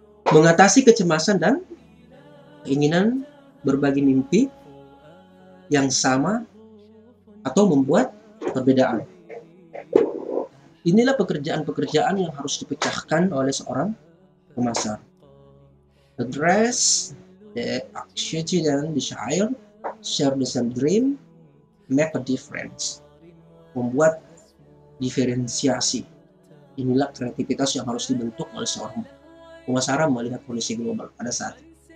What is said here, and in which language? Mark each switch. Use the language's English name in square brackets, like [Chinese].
[Indonesian] Mengatasi kecemasan dan keinginan berbagi mimpi yang sama atau membuat perbedaan. Inilah pekerjaan-pekerjaan yang harus dipecahkan oleh seorang pemasar. [English] Address the anxiety and desire, share the same dream, make a difference. [Indonesian] Membuat diferensiasi. Inilah kreativitas yang harus dibentuk oleh seorang pemasaran melihat kondisi global pada saat ini.